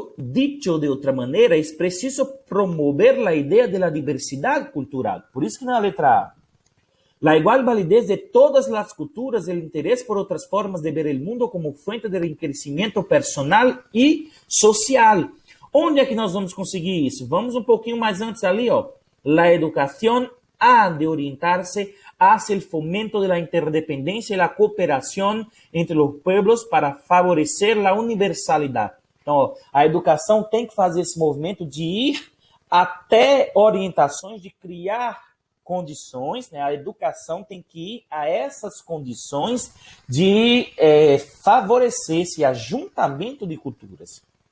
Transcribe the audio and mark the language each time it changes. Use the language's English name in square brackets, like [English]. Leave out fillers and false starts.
[Portuguese] Dicho de outra maneira, é preciso promover a ideia da diversidade cultural. Por isso que na letra A, [Spanish] la igual validez de todas [Portuguese] as culturas, o interesse por outras formas de ver o mundo como fuente de enriquecimento personal e social. Onde é que nós vamos conseguir isso? Vamos um pouquinho mais antes ali, ó. [Spanish] La educación ha de orientarse hacia el fomento de la interdependencia y la cooperación entre los pueblos para favorecer la universalidad. [Portuguese] Então, ó, a educação tem que fazer esse movimento de ir até orientações de criar condições, né? A educação tem que ir a essas condições de favorecer esse ajuntamento de culturas.